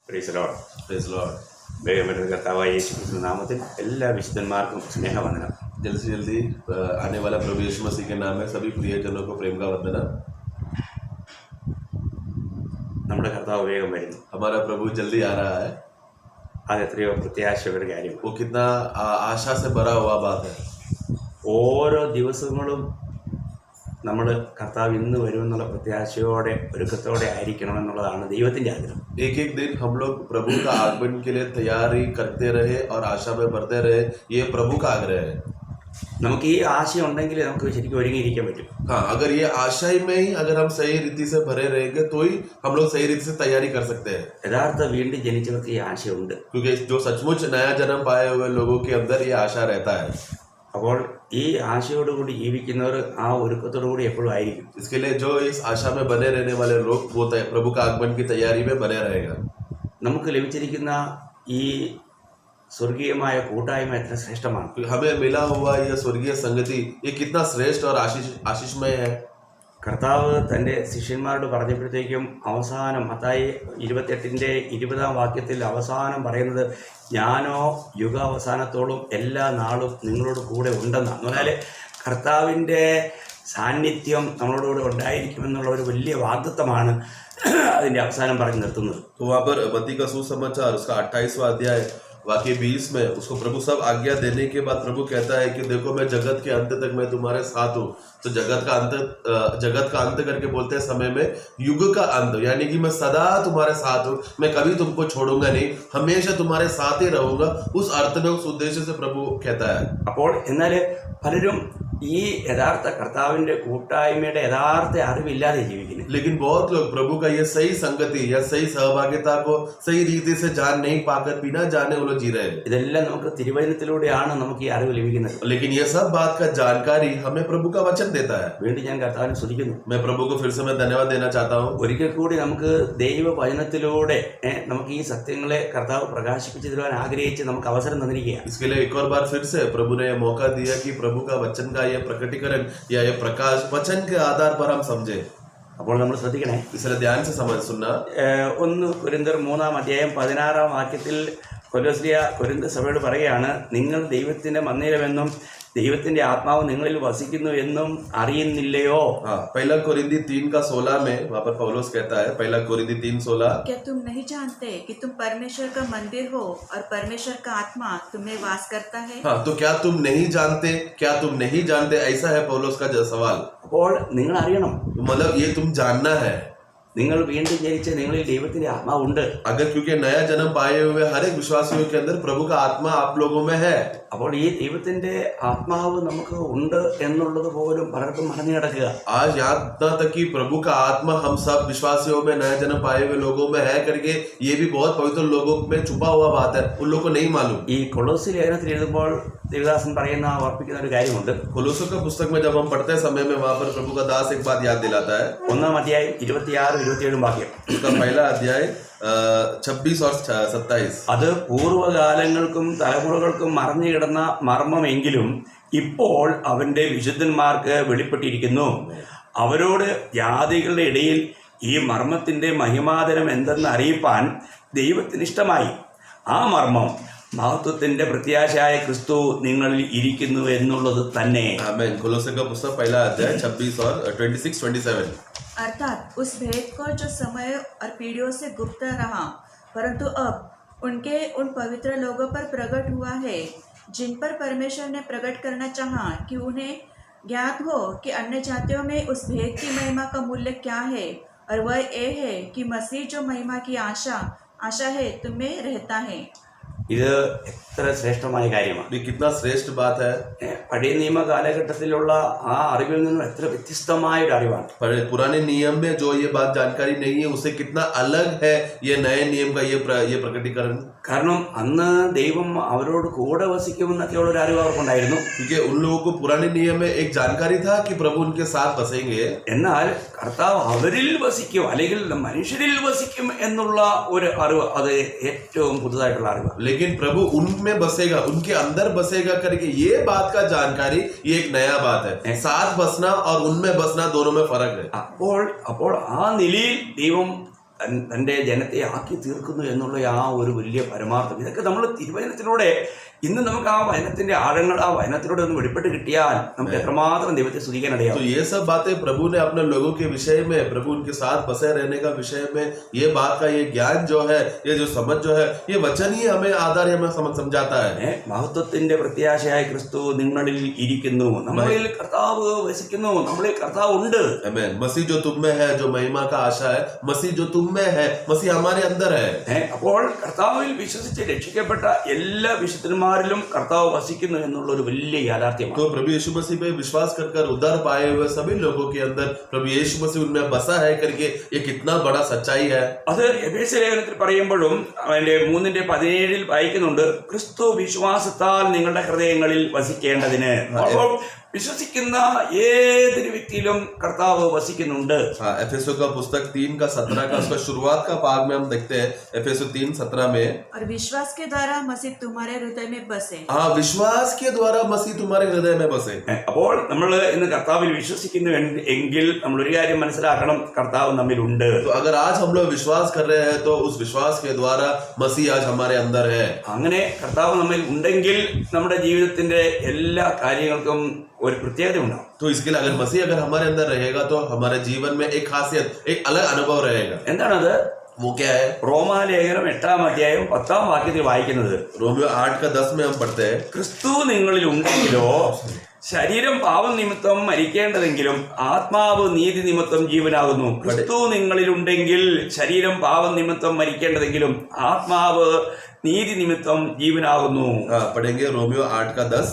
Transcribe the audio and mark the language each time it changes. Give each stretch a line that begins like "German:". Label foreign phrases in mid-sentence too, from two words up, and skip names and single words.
English: Praise Lord. Praise Lord.
Malayalam: ദൈവമേ കർത്താവായ യേശുക്രിസ്തു നാമത്തിൽ എല്ലാ വിശുദ്ധന്മാർക്കും സ്നേഹവന്ദനം.
Hindi: जल्दी से जल्दी आने वाला प्रभु यीशु मसीह के नाम में सभी प्रियजनों को प्रेम का वंदना.
Malayalam: നമ്മുടെ കർത്താവ് വേഗം വരുന്നു.
Hindi: हमारा प्रभु जल्दी आ रहा है.
Malayalam: അത് എത്രയോ പ്രത്യാശയുടെ ഒരു കാര്യം.
Hindi: वो कितना आशा से भरा हुआ बात है.
Malayalam: ഓരോ ദിവസങ്ങളും നമ്മൾ കർത്താവ് ഇന്ന് വരുമെന്നുള്ള പ്രത്യാശയോടെ ഒരുക്കത്തോടെ ആയിരിക്കണമെന്നുള്ളതാണ് ദൈവത്തിൻ്റെ ആഗ്രഹം.
Hindi: एक एक दिन हम लोग प्रभु का आगमन के लिए तैयारी करते रहे और आशा में बढ़ते रहे, ये प्रभु का आग्रह है.
Malayalam: നമുക്ക് ഈ ആശയം ഉണ്ടെങ്കിൽ നമുക്ക് ശരിക്കും ഒരുങ്ങിയിരിക്കാൻ പറ്റും.
Hindi: हाँ, अगर ये आशा में ही अगर हम सही रीति से भरे रहेंगे तो ही हम लोग सही रीति से तैयारी कर सकते हैं.
Malayalam: യഥാർത്ഥ വീണ്ടും ജനിച്ചവർക്ക് ഈ ആശയമുണ്ട്.
Hindi: क्योंकि जो सचमुच नया जन्म पाए हुए लोगों के अंदर ये आशा रहता है.
Malayalam: അപ്പോൾ ഈ ആശയോടുകൂടി ജീവിക്കുന്നവർ ആ ഒരുക്കത്തോടു കൂടി എപ്പോഴും ആയിരിക്കും.
Hindi: इसके लिए जो इस आशा में बने रहने वाले लोग वो प्रभु का आगमन की तैयारी में बने रहेगा.
Malayalam: നമുക്ക് ലഭിച്ചിരിക്കുന്ന ഈ സ്വർഗീയമായ കൂട്ടായ്മ എത്ര ശ്രേഷ്ഠമാണ്.
Hindi: हमें मिला हुआ यह स्वर्गीय संगति ये कितना श्रेष्ठ और आशीषमय है.
Malayalam: കർത്താവ് തൻ്റെ ശിഷ്യന്മാരോട് പറഞ്ഞപ്പോഴത്തേക്കും അവസാനം മത്തായി 28:20 അവസാനം പറയുന്നത്, ഞാനോ യുഗാവസാനത്തോളം എല്ലാ നാളും നിങ്ങളോട് കൂടെ ഉണ്ടെന്നാണ്. എന്ന് പറഞ്ഞാൽ കർത്താവിൻ്റെ സാന്നിധ്യം നമ്മളോടുകൂടെ ഉണ്ടായിരിക്കുമെന്നുള്ള ഒരു വലിയ വാഗ്ദത്തമാണ് അതിൻ്റെ അവസാനം പറഞ്ഞു നിർത്തുന്നത്.
Hindi: तो वहाँ पर मत्ती का सुसमाचार उसका 28वां अध्याय वाक्य 20 में उसको प्रभु सब आज्ञा देने के बाद प्रभु कहता है कि देखो मैं जगत के अंत तक मैं तुम्हारे साथ हूँ. तो जगत का अंत करके बोलते हैं समय में युग का अंत, यानी कि मैं सदा तुम्हारे साथ हूँ, मैं कभी तुमको छोड़ूंगा नहीं, हमेशा तुम्हारे साथ ही रहूंगा. उस अर्थ में उस उद्देश्य से प्रभु कहता है.
Malayalam: അപ്പോൾ എന്നാൽ പലരും ഈ യഥാർത്ഥ കർത്താവിൻ്റെ കൂട്ടായ്മയുടെ യഥാർത്ഥ അറിവില്ലാതെ ജീവിക്കുന്നു.
Hindi: लेकिन बहुत लोग प्रभु का ये सही संगति या सही सहभागिता को सही रीति से जान नहीं पाकर बिना जाने वो लोग जी रहे हैं.
Malayalam: ഇതെല്ലാം നമുക്ക് തിരുവചനത്തിലൂടെയാണ് നമുക്ക് ഈ അറിവ് ലഭിക്കുന്നത്.
Hindi: लेकिन ये सब बात का जानकारी हमें प्रभु का वचन देता है.
Malayalam: വീണ്ടും ഞാൻ കർത്താവിനെ സ്തുതിക്കുന്നു.
Hindi: मैं प्रभु को फिर से मैं धन्यवाद देना चाहता हूँ.
Malayalam: ഒരിക്കൽ കൂടി നമുക്ക് ദൈവവചനത്തിലൂടെ നമുക്ക് ഈ സത്യങ്ങളെ കർത്താവ് പ്രകാശിപ്പിച്ചു തരുവാൻ ആഗ്രഹിച്ച് നമുക്ക് അവസരം തന്നിരിക്കുക.
Hindi: इसके लिए एक और बार फिर से प्रभु ने यह मौका दिया कि प्रभु का वचन का यह प्रकटीकरण या यह प्रकाश वचन के आधार पर हम समझे.
Malayalam: അപ്പോൾ നമ്മൾ ശ്രദ്ധിക്കണേ.
Hindi: इसलिए ध्यान से समझ सुनना.
Malayalam: 1 കൊരിന്ത്യർ 3:16 കൊലോസ്യ കൊരിന്ത സഭയോട് പറയുകയാണ്, നിങ്ങൾ ദൈവത്തിന്റെ മന്ദിരമെന്നും ദൈവത്തിന്റെ ആത്മാവ് നിങ്ങളിൽ വസിക്കുന്നു എന്നും അറിയുന്നില്ലയോ?
Hindi: हाँ, पहला कोरिन्थी 3:16 में वहाँ पर पौलुस कहता है, पहला कोरिन्थी 3:16, क्या तुम नहीं जानते कि तुम परमेश्वर का मंदिर हो और परमेश्वर का आत्मा तुम्हें वास करता है? हाँ, तो क्या तुम नहीं जानते, ऐसा है पौलुस का सवाल.
Malayalam: അപ്പോൾ നിങ്ങൾ അറിയണം,
Hindi: मतलब ये तुम जानना है.
Malayalam: നിങ്ങൾ വീണ്ടും ജനിച്ച നിങ്ങളിൽ ദൈവത്തിന്റെ ആത്മാവുണ്ട്.
Hindi: अगर क्योंकि नया जन्म पाए हुए हर एक विश्वासियों के अंदर प्रभु का आत्मा आप लोगों में है.
Malayalam: അപ്പോൾ ഈ ദൈവത്തിന്റെ ആത്മാവ് നമുക്ക് ഉണ്ട് എന്നുള്ളത് പോലും പലർക്കും മറന്നു കിടക്കുക.
Hindi: आज यहाँ तक कि प्रभु का आत्मा हम सब विश्वासियों में नया जन्म पाए हुए लोगों में है करके ये भी बहुत पवित्र लोगों में छुपा हुआ बात है, उन लोगों को नहीं मालूम.
Malayalam: ഈ കൊളോസ്യ ലേഖനത്തിൽ എഴുതുമ്പോൾ ദേവദാസൻ പറയുന്ന ഓർപ്പിക്കുന്ന ഒരു കാര്യമുണ്ട്.
Hindi: कोलोसों का पुस्तक में जब हम पढ़ते समय में वहाँ पर प्रभु का दास एक बात याद दिलाता है.
Malayalam: 1-ാം 26-27
Hindi: उसका पहला अध्याय 26 और 27.
Malayalam: അത് പൂർവ്വകാലങ്ങൾക്കും തലമുറകൾക്കും മറഞ്ഞു കിടന്ന മർമ്മമെങ്കിലും ഇപ്പോൾ അവന്റെ വിശുദ്ധന്മാർക്ക് വെളിപ്പെട്ടിരിക്കുന്നു. അവരോട് ജാതികളുടെ ഇടയിൽ ഈ മർമ്മത്തിന്റെ മഹിമാതരം എന്തെന്ന് അറിയിപ്പാൻ ദൈവത്തിന് ഇഷ്ടമായി. ആ മർമ്മം മഹത്വത്തിന്റെ പ്രത്യാശയായ ക്രിസ്തു നിങ്ങളിൽ ഇരിക്കുന്നു എന്നുള്ളത് തന്നെ.
Hindi: आमीन. कोलोसों का पुस्तक पहला अध्याय 26 और 26-27. अर्थात उस भेद को जो समय और पीढ़ियों से गुप्त रहा परंतु अब उनके उन पवित्र लोगों पर प्रकट हुआ है, जिन पर परमेश्वर ने प्रकट करना चाहा कि उन्हें ज्ञात हो कि अन्य जातियों में उस भेद की महिमा का मूल्य क्या है, और वह ये है कि मसीह जो महिमा की आशा है तुम्हें रहता है.
Malayalam: ഇത് എത്ര ശ്രേഷ്ഠമായ കാര്യമാണ്.
Hindi: ये कितना श्रेष्ठ बात है.
Malayalam: പഴയ നിയമ കാലഘട്ടത്തിലുള്ള ആ അറിവിൽ നിന്നും എത്ര വ്യത്യസ്തമായ ഒരു അറിവാണ്.
Hindi: पुराने नियम में जो ये बात जानकारी नहीं है उससे कितना अलग है ये नए नियम का ये प्रकटीकरण.
Malayalam: കാരണം അന്ന് ദൈവം അവരോട് കൂടെ വസിക്കുമെന്നൊക്കെയുള്ള ഒരു അറിവ് അവർക്കുണ്ടായിരുന്നു.
Hindi: क्योंकि उन लोगों को पुराने नियम में एक जानकारी था कि प्रभु उनके साथ बसेंगे.
Malayalam: എന്നാൽ കർത്താവ് അവരിൽ വസിക്കും അല്ലെങ്കിൽ മനുഷ്യരിൽ വസിക്കും എന്നുള്ള ഒരു അറിവ് അത് ഏറ്റവും പുതുതായിട്ടുള്ള അറിവാണ്.
Hindi: लेकिन प्रभु उनमें बसेगा, उनके अंदर बसेगा करके ये बात का जानकारी ये एक नया बात है. साथ बसना और उनमें बसना दोनों में फर्क है.
Malayalam: അപ്പോൾ ആ നിലയിൽ ദൈവം തൻ്റെ ജനത്തെ ആക്കി തീർക്കുന്നു എന്നുള്ള ആ ഒരു വലിയ പരമാർത്ഥം, ഇതൊക്കെ നമ്മൾ തിരുവചനത്തിലൂടെ ഇന്ന് നമുക്ക് ആ വചനത്തിന്റെ ആഴങ്ങൾ ആ വചനത്തിലൂടെ ഒന്ന് വെളിപ്പെട്ട് കിട്ടിയാൽ നമുക്ക് എത്രമാത്രം ദൈവത്തെ സ്തുതിക്കാൻ
Hindi: तो
Malayalam: ഇടയാവും.
Hindi: ये सब बातें प्रभु ने अपने लोगों के विषय में, प्रभु उनके साथ बसे रहने का विषय में, ये बात का ये ज्ञान जो है, ये जो समझ जो है, ये वचन ही हमें आधार हमें समझाता है.
Malayalam: മഹത്വത്തിന്റെ പ്രത്യാശയായ ക്രിസ്തു നിങ്ങളിൽ ഇരിക്കുന്നു, നമ്മളിൽ കർത്താവ് വസിക്കുന്നു, നമ്മളിൽ കർത്താവ് ഉണ്ട്.
Hindi: आमीन. मसीह जो तुम में है, जो महिमा का आशा है, मसीह जो तुम में है, मसीह हमारे अंदर है.
Malayalam: അപ്പോൾ കർത്താവിൽ വിശ്വസിച്ച് രക്ഷിക്കപ്പെട്ട എല്ലാ വിശുദ്ധന്മാരിലും കർത്താവ് വസിക്കുന്നു എന്നുള്ള ഒരു വലിയ യാഥാർത്ഥ്യമാണ്.
Hindi: तो प्रभु यीशु मसीह पे विश्वास कर उद्धार पाए हुए सभी लोगों के अंदर प्रभु यीशु मसीह उनमें बसा है करके ये कितना बड़ा सच्चाई है.
Malayalam: അത് എഫേസ്യ ലേഖനത്തിൽ പറയുമ്പോഴും അതിന്റെ 3:17 വായിക്കുന്നുണ്ട്, ക്രിസ്തു വിശ്വാസത്താൽ നിങ്ങളുടെ ഹൃദയങ്ങളിൽ വസിക്കേണ്ടതിന്. അപ്പോൾ വിശ്വസിക്കുന്ന ഏതൊരു വ്യക്തിയിലും കർത്താവ് വസിക്കുന്നുണ്ട്.
Hindi: एफेसो का पुस्तक 3:17 का उसका शुरुआत का भाग में हम देखते हैं. एफेसो 3:17 में, और विश्वास के द्वारा मसीह तुम्हारे हृदय में बसे. हाँ, विश्वास के द्वारा मसीह तुम्हारे हृदय में बसे.
Malayalam: അപ്പോൾ നമ്മൾ ഇന്ന് കർത്താവിൽ വിശ്വസിക്കുന്നു എങ്കിൽ നമ്മൾ ഒരു കാര്യം മനസ്സിലാക്കണം, കർത്താവ് നമ്മിലുണ്ട്.
Hindi: तो अगर आज हम लोग विश्वास कर रहे हैं तो उस विश्वास के द्वारा मसीह आज हमारे अंदर है.
Malayalam: അങ്ങനെ കർത്താവ് നമ്മിൽ ഉണ്ടെങ്കിൽ നമ്മുടെ ജീവിതത്തിന്റെ എല്ലാ കാര്യങ്ങൾക്കും ഒരു പ്രത്യേകത ഉണ്ടാവും.
Hindi: तो इसके लिए अगर मसीह अगर हमारे अंदर रहेगा तो हमारे जीवन में एक खासियत, एक अलग अनुभव रहेगा.
Malayalam: എന്താണത്?
Hindi: वो क्या है?
Malayalam: റോമാലേഖനം 8:10 വായിക്കുന്നത്,
Hindi: रोमियो 8:10 में हम पढ़ते हैं,
Malayalam: ക്രിസ്തു നിങ്ങളിൽ ഉണ്ടെങ്കിലോ ശരീരം പാപം നിമിത്തം മരിക്കേണ്ടതെങ്കിലും ആത്മാവ് നീതി നിമിത്തം ജീവനാകുന്നു. ക്രിസ്തു നിങ്ങളിലുണ്ടെങ്കിൽ ശരീരം പാപം നിമിത്തം മരിക്കേണ്ടതെങ്കിലും ആത്മാവ് നീതി നിമിത്തം ജീവനാകുന്നു.
Hindi: पढ़ेंगे रोमियो 8:10.